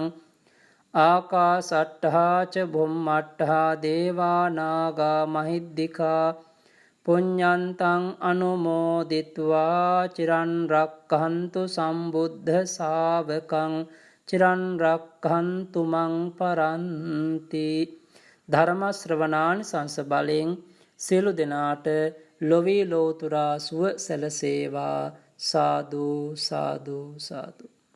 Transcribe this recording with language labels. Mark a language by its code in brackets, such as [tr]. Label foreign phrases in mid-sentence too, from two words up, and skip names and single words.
[pi] ආකාසට්ඨා ච භුම්මට්ඨා දේවා නාග මහිද්దికා පුඤ්ඤන්තං අනුමෝදිත්වා චිරන් රක්ඛන්තු සම්බුද්ධ ශාවකං චිරන් රක්ඛන්තු මං පරන්ති. [si] ධර්ම ශ්‍රවණානිසංස බලෙන් සියලු දෙනාට ලොවේ ලෝතුරා සුව සැලසේවා. සාදු සාදු සාදු.